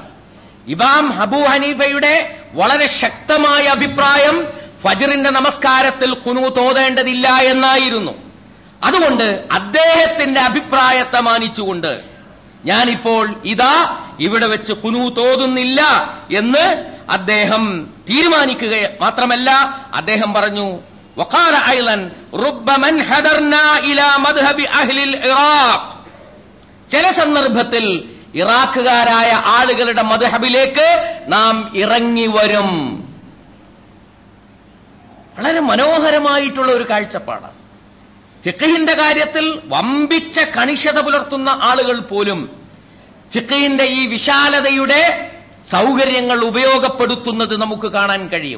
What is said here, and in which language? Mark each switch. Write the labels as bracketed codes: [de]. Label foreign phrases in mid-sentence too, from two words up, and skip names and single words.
[ml] ഇമാം അബൂ ഹനീഫയുടെ വളരെ ശക്തമായ അഭിപ്രായം ഫജ്റിന്റെ നമസ്കാരത്തിൽ ഖുനൂത്ത് ഓതേണ്ടതില്ല എന്നായിരുന്നു. അതുകൊണ്ട് അദ്ദേഹത്തിന്റെ അഭിപ്രായത്തെ മാനിച്ചുകൊണ്ട് ഞാനിപ്പോൾ ഇതാ ഇവിടെ വെച്ച് ഖുനൂത്ത് ഓതുന്നില്ല എന്ന് അദ്ദേഹം തീരുമാനിക്കുക മാത്രമല്ല, അദ്ദേഹം പറഞ്ഞു [ar] وقال ايضا رب من حضرنا الى مذهب اهل العراق, [ml] ചില സന്ദർഭത്തിൽ ഇറാഖുകാരായ ആളുകളുടെ മദ്ഹബിലേക്ക് നാം ഇറങ്ങി വരും. വളരെ മനോഹരമായിട്ടുള്ള ഒരു കാഴ്ചപ്പാടാണ്. ഫിഖ്ഹിന്റെ കാര്യത്തിൽ വമ്പിച്ച കണിശത പുലർത്തുന്ന ആളുകൾ പോലും ഫിഖ്ഹിന്റെ ഈ വിശാലതയുടെ സൗകര്യങ്ങൾ ഉപയോഗപ്പെടുത്തുന്നത് നമുക്ക് കാണാൻ കഴിയും.